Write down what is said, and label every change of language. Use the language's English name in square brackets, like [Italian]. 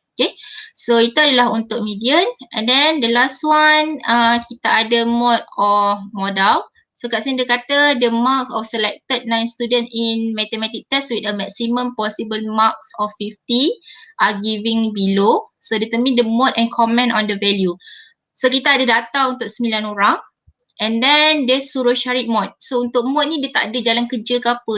[Malay] Okay, so itu adalah untuk median. [English] And then the last one, [Malay] kita ada [English] mode or modal. So [Malay] kat sini dia kata [English] the marks of selected 9 student in mathematics test with a maximum possible marks of 50 are giving below. So determine the mode and comment on the value. [Malay] So kita ada data untuk 9 orang. [English] And then [Malay] dia suruh cari mode. So untuk mode ni dia tak ada jalan kerja ke apa.